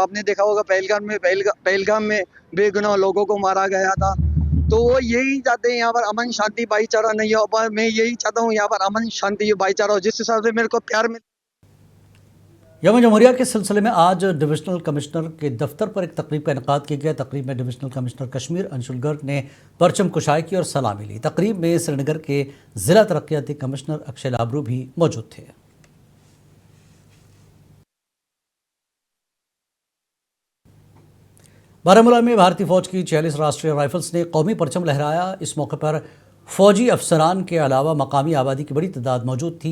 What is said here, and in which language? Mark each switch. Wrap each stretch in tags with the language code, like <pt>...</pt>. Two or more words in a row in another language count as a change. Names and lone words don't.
<ur>آپ نے دیکھا ہوگا پہلگام میں بے گناہ لوگوں کو مارا گیا تھا، تو وہ یہی چاہتے ہیں یہاں پر امن شانتی بھائی چارہ نہیں ہو۔ میں یہی چاہتا ہوں یہاں پر امن شانتی بھائی چارہ ہو، جس حساب سے میرے کو پیار مل۔ یوم جمہوریہ کے سلسلے میں آج ڈویژنل کمشنر کے دفتر پر ایک تقریب کا انعقاد کیا گیا۔ تقریب میں ڈویژنل کمشنر کشمیر انشول گرگ نے پرچم کشائی کی اور سلامی لی۔ تقریب میں سری نگر کے ضلع ترقیاتی کمشنر اکشے لابرو بھی موجود تھے۔ بارہمولہ میں بھارتی فوج کی 46 راشٹریہ رائفلز نے قومی پرچم لہرایا۔ اس موقع پر فوجی افسران کے علاوہ مقامی آبادی کی بڑی تعداد موجود تھی۔</ur>